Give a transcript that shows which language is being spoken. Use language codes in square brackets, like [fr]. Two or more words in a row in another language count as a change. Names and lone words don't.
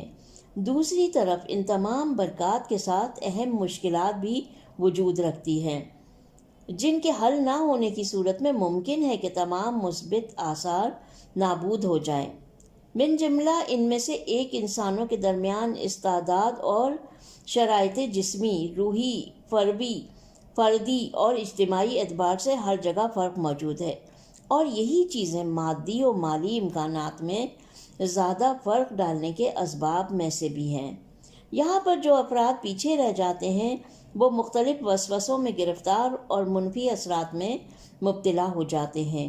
[ur] دوسری طرف ان تمام برکات کے ساتھ اہم مشکلات بھی وجود رکھتی ہیں، جن کے حل نہ ہونے کی صورت میں ممکن ہے کہ تمام مثبت آثار نابود ہو جائیں۔ من جملہ ان میں سے ایک، انسانوں کے درمیان استعداد اور شرائط جسمی، روحی، فردی اور اجتماعی اعتبار سے ہر جگہ فرق موجود ہے، اور یہی چیزیں مادی و مالی امکانات میں زیادہ فرق ڈالنے کے اسباب میں سے بھی ہیں۔ یہاں پر جو افراد پیچھے رہ جاتے ہیں وہ مختلف وسوسوں میں گرفتار اور منفی اثرات میں مبتلا ہو جاتے ہیں۔